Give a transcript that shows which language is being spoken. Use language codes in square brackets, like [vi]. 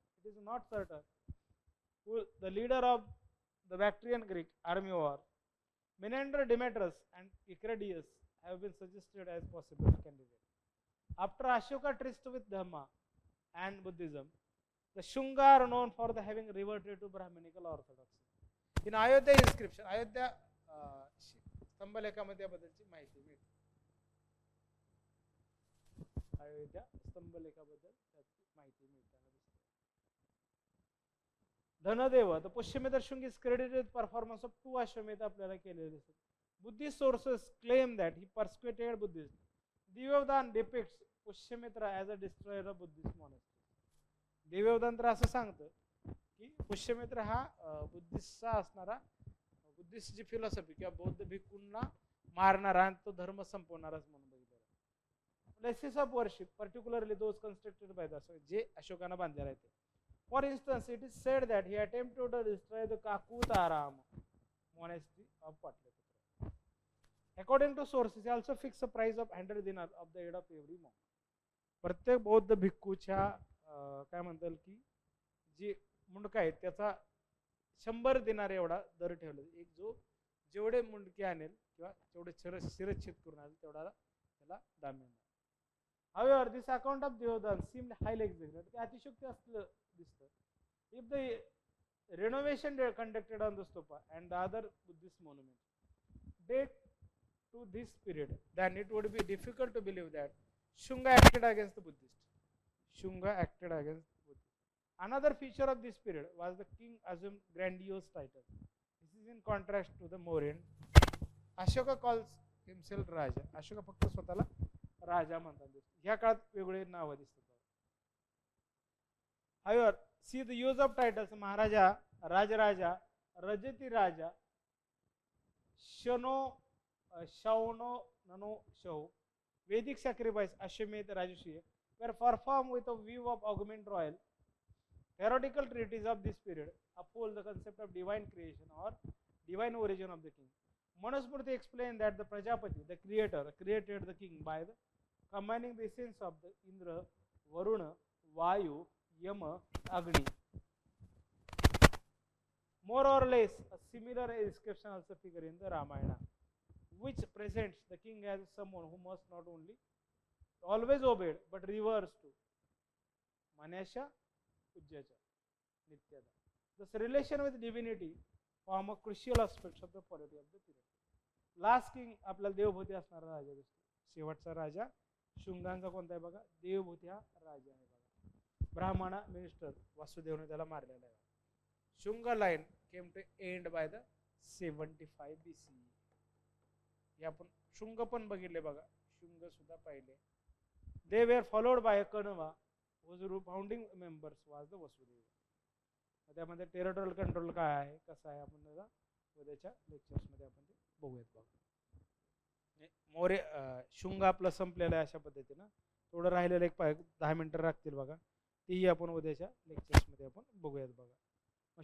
[en] It is not certain who the leader of the Bactrian Greek army war. Menander, Demetrius, and Icradius have been suggested as possible candidates. After Ashoka tryst with Dhamma and Buddhism, the Shunga are known for the having reverted to Brahminical orthodoxy. In Ayodhya inscription, [mr] Ayodhya स्तंभलेखामध्ये याबद्दलची माहिती मिळते. अयोध्या स्तंभलेखाबद्दल त्याची माहिती मिळताना दिसते. [en] Dhanadeva, the Pushyamitra Shunga is credited with performance of 2 Ashwamedha [mr] आपल्याला केलेले दिसतात. [en] Buddhist sources claim that he persuaded Buddhists. Divyavadana depicts Pushyamitra as a destroyer of Buddhist monastery. [mr] दिव्यवदान तर असं सांगतं की पुष्यमित्र हा बुद्धिस्टचा असणारा, बुद्धिस्टची फिलॉसॉफी किंवा बौद्ध भिक्खूंना मारणारा आणि तो धर्म संपवणाराच म्हणून बघितलेला. [en] places of worship particularly those constructed by the जे [mr] अशोकानं बांधलेले आहेत. [en] For instance it is said that he attempted to destroy the Kukkutarama monastery of Patliputra. According to sources, he also fixed a price of 100 dinar of the head of every monk. [mr] प्रत्येक बौद्ध भिक्खूच्या काय म्हणतात की जी मुंडका आहेत त्याचा 100 दिनार एवढा दर ठेवला. एक जो जेवढे मुंडके आणेल किंवा जेवढे शिरच्छेद करून आणेल तेवढा त्याला दाम मिळणार. [en] However, this account of Deodan seemed highly exaggerated. [mr] ते अतिशयोक्ती असलं दिसतं. [en] If the renovation conducted on the stupa and the other Buddhist monuments date to this period, then it would be difficult to believe that Shunga acted against the Buddhists. Shunga acted against the Buddhists. Another feature of this period was the king assumed grandiose title. This is in contrast to the Mauryan. Ashoka calls himself Raja. [mr] Ashoka फक्त स्वतःला राजा म्हणतात. ह्या काळात वेगवेगळे नाव दिसतात. [en] However, see the use of titles Maharaja, Rajaraja, Rajati Raja, Shano, Shauno, Nano, Shau. Vedic sacrifice Ashwamedha Rajashi were performed with a view of augment royal. Theoretical treatises of this period uphold the concept of divine creation or divine origin of the king. Manusmriti explained that the Prajapati, the creator, created the king by combining the essence of the Indra, Varuna, Vayu, Yama, Agni. More or less a similar description also figure in the Ramayana, which presents the king as someone who must not only always obeyed but reversed to Manesha, Ujjacha, Nityada. This relation with divinity form a crucial aspect of the polity of the period. Last king [mr] आपल्याला देवभूती असणारा राजा दिसतो. शेवटचा राजा शुंगांचा कोणता आहे बघा, देवभूती हा राजा आहे बघा. ब्राह्मणा मिनिस्टर वासुदेवने त्याला मारलेला आहे. [en] Shunga line came to end by the 75 BC. [mr] हे आपण शुंग पण बघितले बघा, शुंग सुद्धा पाहिले. [en] They were followed by a Kanava whose founding members was the Vasudeva. [mr] त्यामध्ये टेरिटोरियल कंट्रोल काय आहे, कसं आहे, आपण त्याला उद्याच्या लेक्चर्स मध्ये आपण ते बघूयात बघा. मोरे शुंग आपलं संपलेलं आहे अशा पद्धतीनं. थोडं राहिलेलं एक 10 मिनिटं लागतील बघा, तीही आपण उद्याच्या लेक्चर्स मध्ये आपण बघूयात बघा.